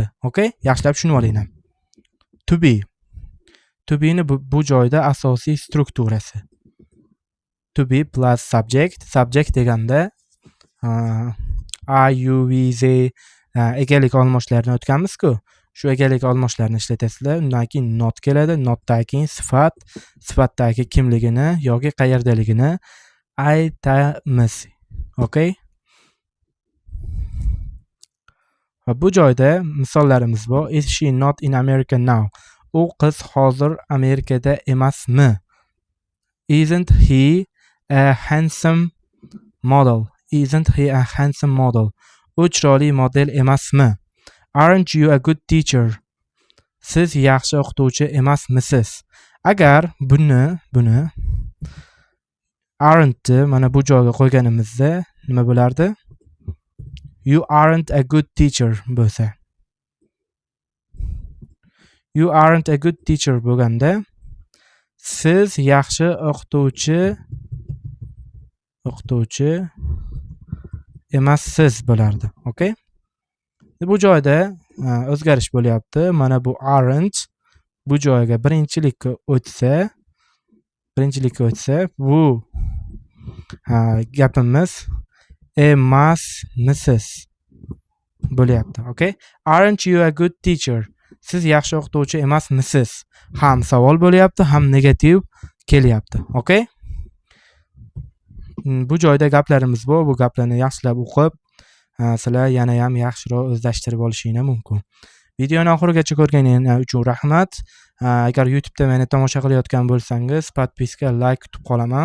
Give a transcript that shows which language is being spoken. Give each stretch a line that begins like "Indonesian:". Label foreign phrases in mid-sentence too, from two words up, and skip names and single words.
Uzbek: Okay? Yaxshilab tushunib olinglar.
English: To be
Uzbek: ni bu joyda asosiy strukturasi.
English: To be plus subject
Uzbek: deganda
English: I, you, we, they
Uzbek: egalik olmoshlarini o'tganmiz-ku. Shu egalik olmoshlarini ishlatasizlar. Undan keyin not keladi. Notdan keyin sifatdagi kimligini yoki qayerdaligini aytamiz. Okay? Va bu joyda misollarimiz bor.
English: Is she not in America now?
Uzbek: U qiz hozir Amerikada emasmi?
English: Isn't he a handsome model? Isn't he a handsome model?
Uzbek: U chiroyli model emasmi?
English: Aren't you a good teacher?
Uzbek: Siz yaxshi o'qituvchi emasmisiz? Agar buni aren't mana bu joyga qo'yganimizda nima bo'lardi?
English: You aren't a good teacher bo'lsa. You aren't a good teacher
Uzbek: bo'lganda siz yaxshi o'qituvchi emassiz bo'lardi. Okay? Bu joyda o'zgarish bo'lyapti. Mana bu aren't bu joyga birinchilikka o'tsa, bu gapimiz emasmisiz bo'lyapti. Okay?
English: Aren't you a good teacher?
Uzbek: siz yaxshi o'qituvchi emasmisiz? Ham savol bo'lyapti, ham negativ kelyapti. Okay? Bu joyda gaplarimiz bor. Bu gaplarni yaxshilab o'qib, sizlar yana ham yaxshiroq o'zlashtirib olishinglar mumkin. Videoni oxirigacha ko'rganingiz uchun rahmat. Agar YouTube'da meni tomosha qilayotgan bo'lsangiz, podpiska, like kutib qolaman.